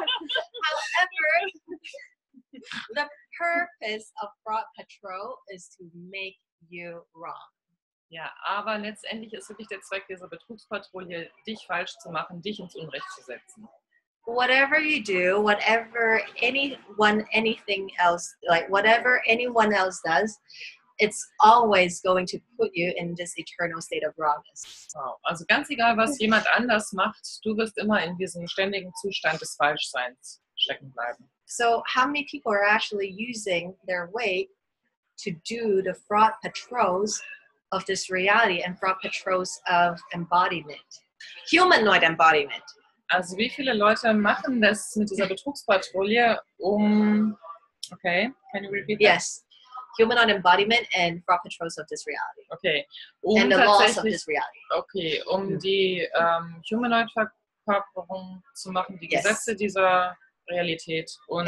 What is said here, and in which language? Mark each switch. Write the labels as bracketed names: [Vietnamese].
[English] However, the purpose of fraud patrol is to make you wrong. [German] Ja, aber letztendlich ist wirklich der Zweck dieser Betrugspatrouille, dich falsch zu machen, dich ins Unrecht zu setzen. [English] Whatever you do, whatever anything else, like whatever anyone else does, it's always going to put you in this eternal state of wrongness. Wow. [German] Also ganz egal, was jemand anders macht, du wirst immer in diesem ständigen Zustand des Falschseins stecken bleiben. [English] So how many people are actually using their weight to do the fraud patrols of this reality and fraud patrols of embodiment, humanoid embodiment? [German] Also wie viele Leute machen das mit dieser Betrugspatrouille, [English] okay, can you repeat that? Yes, humanoid embodiment and fraud patrols of this reality. Okay, And the laws of this reality. [German] Okay, die Humanoid-Verkörperung zu machen, die [English] Yes. [German] Gesetze dieser Realität und